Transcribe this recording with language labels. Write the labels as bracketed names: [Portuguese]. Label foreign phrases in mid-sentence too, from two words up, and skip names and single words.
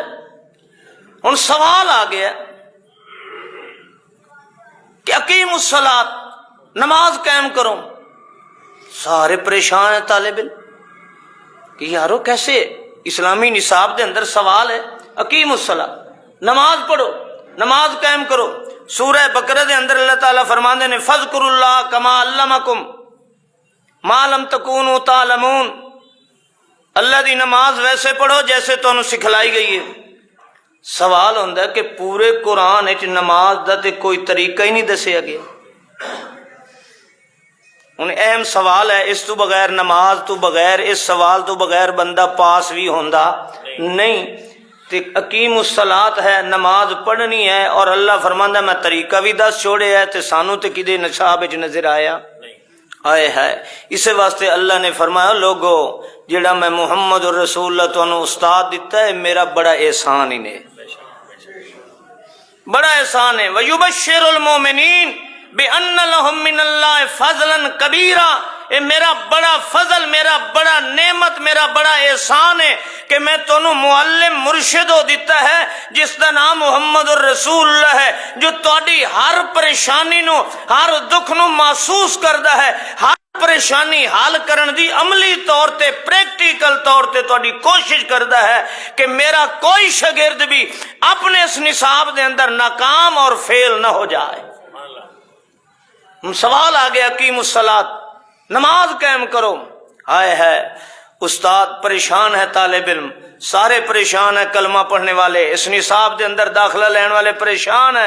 [Punjabi] ہن سوال آ گیا کہ [Arabic] اقیم الصلاۃ، [Urdu] نماز قائم کرو۔ سارے پریشان ہیں طالب علم کہ یارو کیسے؟ [Punjabi] اسلامی نصاب دے اندر سوال ہے [Arabic] اقیم الصلاۃ، [Urdu] نماز پڑھو، نماز قائم کرو۔ [Punjabi] سورہ بقرہ دے اندر اللہ تعالیٰ فرماندے نے [Arabic] فَاذْكُرُوا اللَّهَ كَمَا عَلَّمَكُمْ مَا لَمْ تَكُونُوا تَعْلَمُونَ، [Punjabi] اللہ دی نماز ویسے پڑھو جیسے تانوں سکھلائی گئی ہے۔ سوال ہوندا ہے کہ پورے قرآن وچ نماز دا تے کوئی طریقہ ہی نہیں دسیا گیا۔ ان اہم سوال ہے، اس تو بغیر نماز تو بغیر، اس سوال تو بغیر بندہ پاس بھی ہوندا نہیں۔ تے [Arabic] اقیم الصلاۃ [Punjabi] ہے، نماز پڑھنی ہے، اور اللہ فرماندا میں طریقہ بھی دس چھوڑیا ہے، تے سانو تے کدے نصاب وچ نظر آیا آئے ہے۔ اس واسطے اللہ نے فرمایا لوگو جڑا میں محمد الرسول اللہ تانوں استاد دیتا ہے، میرا بڑا احسان ہی نے، بڑا احسان ہے۔ [Arabic] وَيُبَشِّرُ الْمُؤْمِنِينَ بِأَنَّ لَهُم مِّنَ اللَّهِ فَضْلًا كَبِيرًا، [Punjabi] اے میرا بڑا فضل، میرا بڑا نعمت، میرا بڑا احسان ہے کہ میں تانوں معلم مرشد ہو دیتا ہے جس کا نام محمد الرسول اللہ ہے، جو تہاڈی ہر پریشانی نو، ہر دکھ نو محسوس کردا ہے، ہر پریشانی حل کرن دی عملی طور تے پریکٹیکل طور تے تہاڈی کوشش کردا ہے کہ میرا کوئی شاگرد بھی اپنے اس نصاب دے اندر ناکام اور فیل نہ ہو جائے۔ سوال آ گیا [Arabic] اقیم الصلاۃ، [Urdu] نماز قائم کرو۔ ہائے ہے استاد پریشان ہے، طالب علم سارے پریشان ہیں، کلمہ پڑھنے والے [Punjabi] اس نصاب دے اندر [Urdu] داخلہ لینے والے پریشان ہیں۔